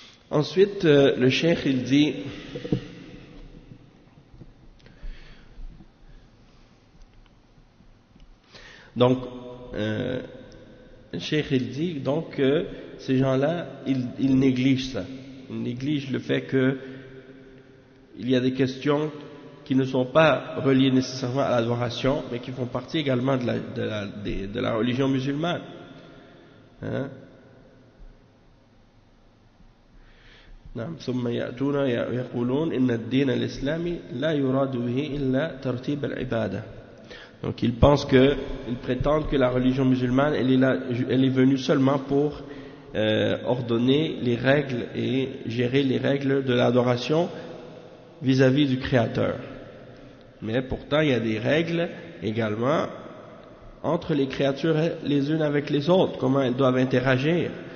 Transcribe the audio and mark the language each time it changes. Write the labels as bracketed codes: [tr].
[fr] Ensuite le cheikh il dit, donc le cheikh il dit donc que ces gens là ils négligent ça, ils négligent le fait que il y a des questions qui qui ne sont pas reliés nécessairement à l'adoration, mais qui font partie également de la religion musulmane. Hein? [ar] نعم ثم يأتون يقولون إن الدين الإسلامي لا يراد به إلا ترتيب العبادة. [fr] Donc ils pensent que, ils prétendent que la religion musulmane elle est venue seulement pour ordonner les règles et gérer les règles de l'adoration vis-à-vis du Créateur. Mais pourtant il y a des règles également entre les créatures les unes avec les autres, comment elles doivent interagir.